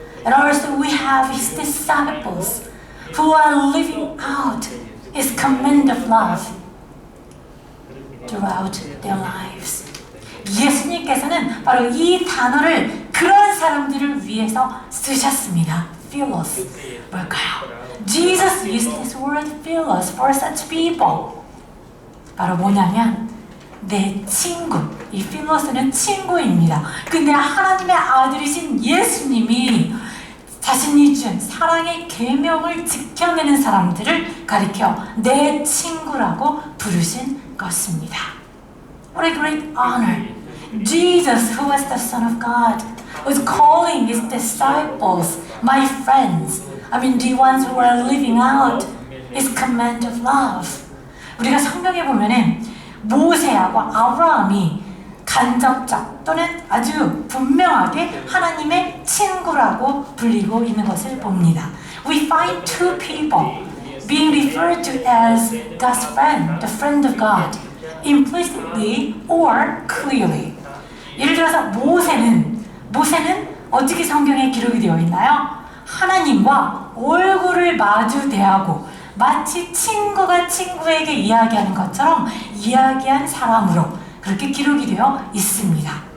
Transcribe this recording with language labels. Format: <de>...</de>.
<en>And also we have His disciples who are living out His command of love throughout their lives.</en> <ko>예수님께서는 바로 이 단어를 그런 사람들을 위해서 쓰셨습니다. Philos. 뭘까요?</ko> <en>Jesus used this word philos for such people.</en> <ko>바로 뭐냐면 내 친구. 이 필로스는 친구입니다. 근데 하나님의 아들이신 예수님이 자신이 준 사랑의 계명을 지켜내는 사람들을 가리켜 내 친구라고 부르신 것입니다.</ko> <en>What a great honor. Jesus, who was the Son of God, was calling His disciples, my friends. I mean, the ones who are living out His command of love.</en> <ko>우리가 성경에 보면은 모세하고 아브라함이 간접적 또는 아주 분명하게 하나님의 친구라고 불리고 있는 것을 봅니다.</ko> <en>We find two people being referred to as God's friend, the friend of God, implicitly or clearly.</en> <ko>예를 들어서 모세는 어떻게 성경에 기록이 되어 있나요? 하나님과 얼굴을 마주 대하고 마치 친구가 친구에게 이야기하는 것처럼 이야기한 사람으로 그렇게 기록이 되어 있습니다.</ko>